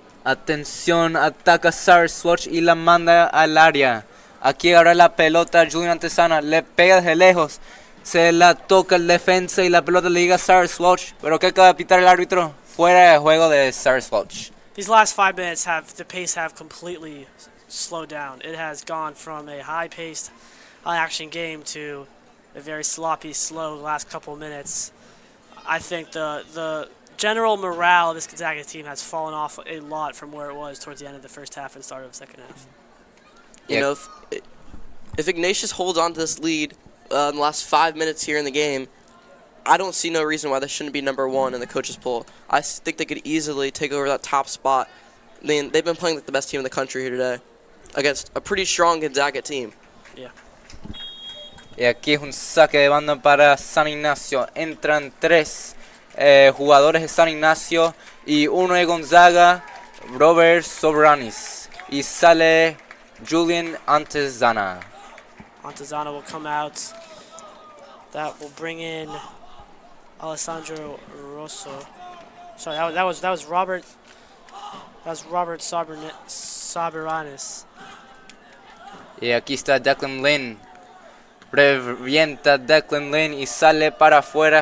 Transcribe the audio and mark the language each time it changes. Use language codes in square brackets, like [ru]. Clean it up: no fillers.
[es] Atención, ataca Cyrus Welch y la manda al área. Aquí agarra la pelota Julian Antesana, le pega desde lejos. Se la toca el defensa y la pelota le llega a Cyrus Welch. Pero ¿qué acaba de pitar el árbitro? Fuera de juego de Cyrus Welch. [en] These last 5 minutes the pace have completely slowed down. It has gone from a high-paced, high-action game to a very sloppy, slow last couple minutes. I think the general morale of this Gonzaga team has fallen off a lot from where it was towards the end of the first half and start of the second half. If Ignatius holds on to this lead in the last 5 minutes here in the game, I don't see no reason why they shouldn't be number 1 in the coaches' poll. I think they could easily take over that top spot. I mean, they've been playing like the best team in the country here today against a pretty strong Gonzaga team. Yeah. [es] Y aquí es un saque de banda para San Ignacio. Entran 3 jugadores de San Ignacio y uno de Gonzaga, Robert Sobranis. Y sale Julian Antezana. [en] Antezana will come out. That will bring in Alessandro Rosso. Sorry, that was Robert. That was Robert Saberanis. [es] Y aquí está Declan Lynn. Revienta Declan Lynn y sale para afuera.